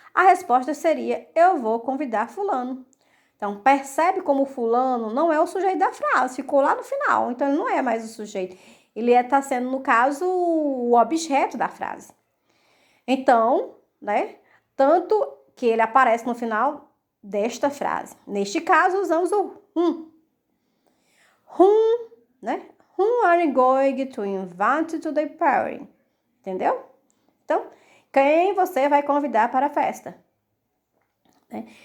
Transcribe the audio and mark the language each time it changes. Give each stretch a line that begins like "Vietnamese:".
Portuguese: A resposta seria, eu vou convidar fulano. Então, percebe como fulano não é o sujeito da frase, ficou lá no final, então ele não é mais o sujeito. Ele está sendo, no caso, o objeto da frase. Então, né, tanto que ele aparece no final desta frase. Neste caso, usamos o whom. Whom, né?
English: Whom are you going to invite to the party?
Portuguese: Entendeu? Então, quem você vai convidar para a festa? Né?